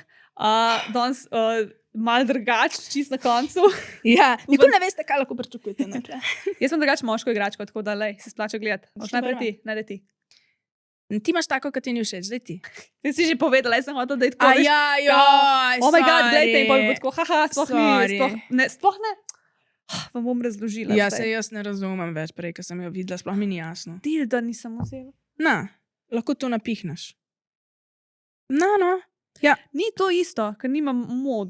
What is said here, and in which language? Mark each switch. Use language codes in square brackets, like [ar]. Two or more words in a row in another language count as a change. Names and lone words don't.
[sl] Danes mal drugač, čist na koncu. Ja, nikoli ne veste, kaj lahko pričakujete. Ne, tle. Jaz sem drugač moško igračko, tako da lej, se splača gledati. Boš Najprej prva? ti, najde ti. Ti imaš tako, kot ti ni všeč, zdaj ti. Ti si že povedala, jaz sem hotel, da je tako. veš, ja, [en] Oh my god, [sl] gledajte, in pa bo tako, haha, sploh Sorry. ni, sploh ne. Vam bom razložila. Ja, zdaj. se jaz ne razumem več prej, ker sem jo videla, sploh mi ni jasno. Dilda nisem vzela. Na, lahko to napihneš. No. Ni to isto, ker nimam mod.